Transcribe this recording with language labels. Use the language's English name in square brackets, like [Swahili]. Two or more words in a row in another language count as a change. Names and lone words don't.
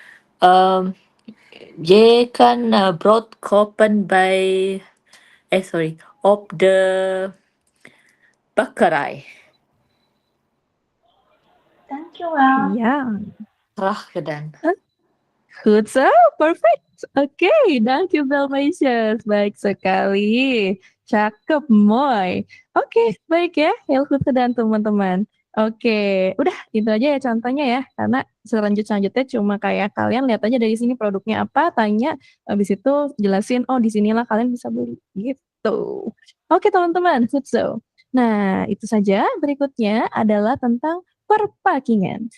[Dutch] Je kan brood kopen op de bakkerij. Dankjewel. Ja. Graag gedaan. Goed zo, perfect. Oke, dankjewel meisjes. [Indonesian] Baik sekali. Cakep, mooi. Oke, baik ya. [Dutch] Heel goed gedaan teman-teman. [Indonesian] Oke, udah itu aja ya contohnya ya. Karena selanjutnya cuma kayak kalian lihat aja dari sini produknya apa, tanya, habis itu jelasin, oh di sinilah kalian bisa beli. Gitu. Oke teman-teman, [Dutch] good so. [Indonesian] Nah, itu saja. Berikutnya adalah tentang perpackingan.